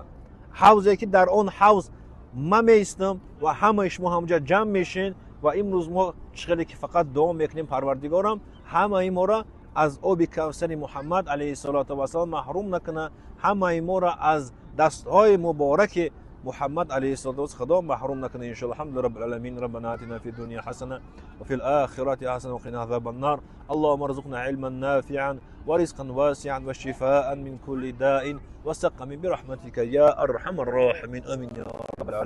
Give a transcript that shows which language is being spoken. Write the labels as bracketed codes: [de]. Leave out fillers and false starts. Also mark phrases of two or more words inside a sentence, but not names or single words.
[tg] ҳавзе ки дар он ҳавз ма меистам ва ҳамаи шумо ҳамҷа ҷамъ мешен. ва имрӯз мо чӣ хеле ки фақат дуо мекунем Парвардигорам ҳамаи моро аз оби кавсари Муҳаммад [ar] عليه الصلاة والسلام [tg] маҳрум накуна, ҳамаи моро аз дастҳои мубораки Муҳаммад [ar] عليه الصلاة والسلام [tg] худо маҳрум накуна иншоаллоҳ. [ar] حمد رب العالمين. ربنا آتنا في الدنيا حسنة و في الآخرة حسنة و قنا عذاب النار. اللهم ارزقنا علما نافعا و رزقا واسعا و شفاء من كل داء و سقم برحمتك يا أرحم الراحمين. آمين يا رب العالمين.